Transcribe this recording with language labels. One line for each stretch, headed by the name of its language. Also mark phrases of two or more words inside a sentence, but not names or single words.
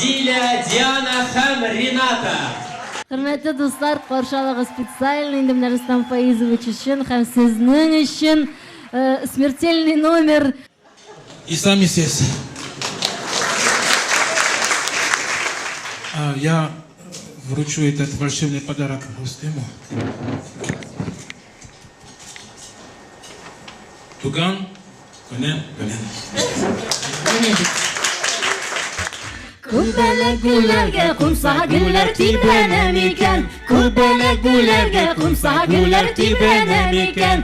Tatar: Юлия, Диана һәм Рената. Хөрмәтле дуслар, каршылыгы специальный инде менә Рустам Фаизович өчен һәм сезнең өчен
Russian: смертельный номер. И сами сесть. Я вручу этот волшебный подарок Рустему.
Tatar: Туган, Көнен, Көнен. Күбәләк гүлләргә кумса гүлләр тибәнә микән? Күбәләк гүлләргә кумса гүлләр тибәнә микән?